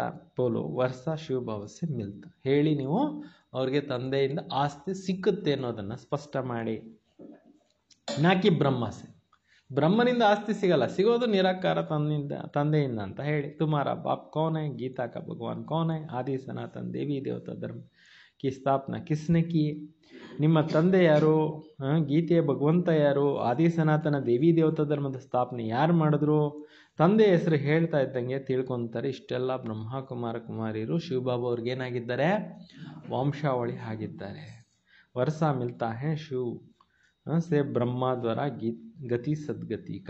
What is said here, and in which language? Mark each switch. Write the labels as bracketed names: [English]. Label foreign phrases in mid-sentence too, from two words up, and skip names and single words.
[Hindi] बोलो वर्सा शिव बाबा से मिलता, [Kannada] ಹೇಳಿ ನೀವು ಅವ್ರಿಗೆ ತಂದೆಯಿಂದ ಆಸ್ತಿ ಸಿಕ್ಕುತ್ತೆ ಅನ್ನೋದನ್ನು ಸ್ಪಷ್ಟ ಮಾಡಿ. [Hindi] ना कि ब्रह्मा से, [Kannada] ಬ್ರಹ್ಮನಿಂದ ಆಸ್ತಿ ಸಿಗಲ್ಲ, ಸಿಗೋದು ನಿರಾಕಾರ ತಂದೆಯಿಂದ ಅಂತ ಹೇಳಿ. [Hindi] तुम्हारा बाप कौन है, गीता का भगवान कौन है, आदि सनातन देवी देवता धर्म की स्थापना किसने की. [Kannada] ನಿಮ್ಮ ತಂದೆ ಯಾರು, ಗೀತೆಯ ಭಗವಂತ ಯಾರು, ಆದಿ ಸನಾತನ ದೇವಿ ದೇವತಾ ಧರ್ಮದ ಸ್ಥಾಪನೆ ಯಾರು ಮಾಡಿದ್ರು, ತಂದೆ ಹೆಸರು ಹೇಳ್ತಾ ಇದ್ದಂಗೆ ತಿಳ್ಕೊತಾರೆ. ಇಷ್ಟೆಲ್ಲ ಬ್ರಹ್ಮಕುಮಾರ ಕುಮಾರಿಯರು ಶಿವಬಾಬಾ ಅವ್ರಿಗೆ ಏನಾಗಿದ್ದಾರೆ, ವಂಶಾವಳಿ ಆಗಿದ್ದಾರೆ. [Hindi] वर्सा मिलता है शिव से ब्रह्मा द्वारा गति सद्गति का.